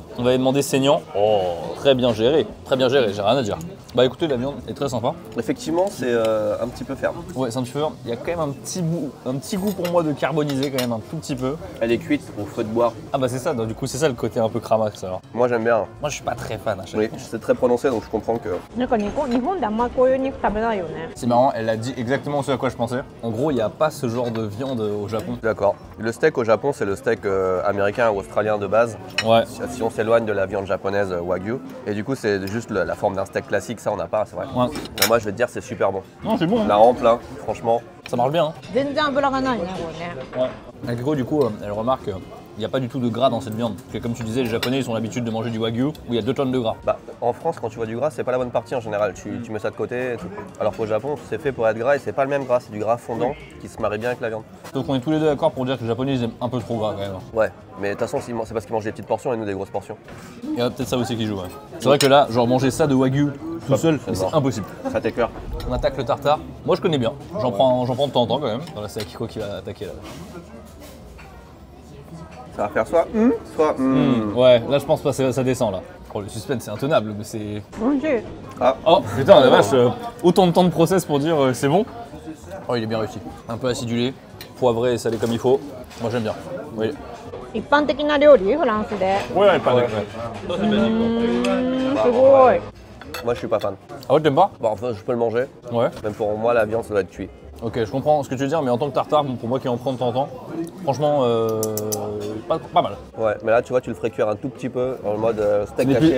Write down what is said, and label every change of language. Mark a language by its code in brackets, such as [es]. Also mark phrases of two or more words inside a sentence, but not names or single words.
[fr] On va demander saignant. Oh, très bien géré, j'ai rien à dire. Bah écoutez, la viande est très sympa. Effectivement, c'est un petit peu ferme. Ouais, c'est un petit peu. Il y a quand même un petit goût pour moi de carbonisé quand même un tout petit peu. Elle est cuite au feu de bois. Ah bah c'est ça, donc, du coup c'est ça le côté un peu cramax alors. Moi, j'aime bien. Moi je suis pas très fan à chaque Oui, fois. c'est très prononcé, donc je comprends que. [ja] なんか日本であんまりこういう肉食べないよね。 [fr] C'est marrant, elle a dit exactement ce à quoi je pensais. En gros, il n'y a pas ce genre de viande au Japon. D'accord. Le steak au Japon, c'est le steak américain ou australien de base. Ouais. Si on s'éloigne de la viande japonaise Wagyu. Et du coup, c'est juste la forme d'un steak classique, ça on n'a pas, c'est vrai. Ouais. Mais moi, je vais te dire, c'est super bon. Non, c'est bon. La hampe, là, franchement. Ça marche bien. Hein. [ja] 全然脂がないねこれね。 [fr] Ouais. Agro, du coup, elle remarque qu'il n'y a pas du tout de gras dans cette viande. Parce que comme tu disais, les Japonais ils ont l'habitude de manger du Wagyu où il y a 2 tonnes de gras. Bah, en France, quand tu vois du gras, c'est pas la bonne partie en général. Tu mets ça de côté. Et tout. Alors qu'au Japon, c'est fait pour être gras et c'est pas le même gras. C'est du gras fondant qui se marie bien avec la viande. Donc on est tous les deux d'accord pour dire que les Japonais ils aiment un peu trop gras quand même. Ouais, mais de toute façon, c'est parce qu'ils mangent des petites portions et nous des grosses portions. Il y a peut-être ça aussi qui joue. Ouais. C'est vrai que là, genre manger ça de Wagyu tout seul, c'est mort. impossible. Ça t'écœure. On attaque le tartare. Moi je connais bien. J'en prends de temps en temps quand même. Là c'est Akiko qui va attaquer là. Ça va faire soit. Ouais, là je pense pas, ça descend là. Oh, le suspense c'est intenable, mais c'est. [ja] 美味しい。 [fr] Oh putain la vache, autant de temps de process pour dire c'est bon. Oh il est bien réussi. Un peu acidulé, poivré et salé comme il faut. Moi j'aime bien. Oui. [ja] 一般的な料理フランスで。 [fr] Ouais, pas d'accord. [ja] すごい。 [fr] Moi je suis pas fan. Ah ouais, t'aimes pas? Bon, enfin, je peux le manger. Ouais. Même pour moi, la viande ça doit être cuit. Ok, je comprends ce que tu veux dire, mais en tant que tartare, bon, pour moi qui en prends de temps en temps, franchement, pas mal. Ouais, mais là tu vois, tu le ferais cuire un tout petit peu en mode steak haché.